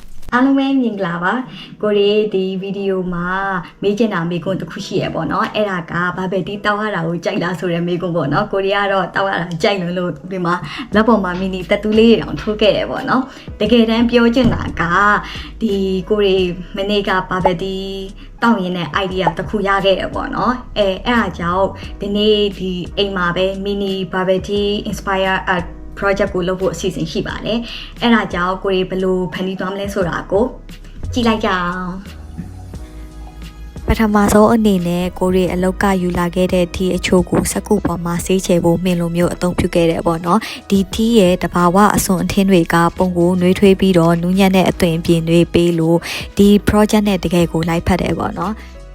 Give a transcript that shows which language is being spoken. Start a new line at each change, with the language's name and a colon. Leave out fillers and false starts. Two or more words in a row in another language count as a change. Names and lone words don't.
Burmese: အားလုံးပဲမြင်ကြပါပါကိုရီဒီဗီဒီယိုမှာမေးချင်တာမေးခွန်းတစ်ခုရှိရပေါ့နော်အဲ့ဒါကဘာပဲဒီတောက်ရတာကိုကြိုက်လားဆိုတဲ့မေးခွန်းပေါ့နော်ကိုရီကတော့တောက်ရတာကြိုက်လို့ဒီမှာလက် ပေါ်မှာမီနီတက်တူးလေးတွေတောင်ထိုးခဲ့ရပေါ့နော်တကယ်တမ်းပြောချင်တာကဒီကိုရီမနေ့ကဘာပဲဒီတောက်ရင်တဲ့ idea တစ်ခုရခဲ့ ရပေါ့နော်အဲ့ဒါကြောင့်ဒီနေ့ဒီအိမ်မှာပဲ
English: mini barbecue inspire project
Burmese: ကိုလုပ်ဖို့အစီအစဉ်ရှိပါတယ်။အဲ့ဒါကြောင့်ကိုရီဘယ်လိုဖန်တီးသွားမလဲဆိုတာကိုကြည့်လိုက်ကြအောင်။ပထမဆုံးအနေနဲ့ကိုရီအလောက်ကယူလာခဲ့တဲ့ထီအချို့ကိုစက္ကူပေါ်မှာဆေးချယ်ဖို့မှင်လိုမျိုးအသုံးပြုခဲ့တယ်ပေါ့နော်။ဒီထီရဲ့တဘာဝအစွန်အထင်းတွေကပုံကိုနှွေးထွေးပြီးတော့နူးညံ့တဲ့အသွင်ပြင်တွေပေးလို့ဒီ project နဲ့တကယ်ကိုလိုက်ဖက်တယ်ပေါ့နော်။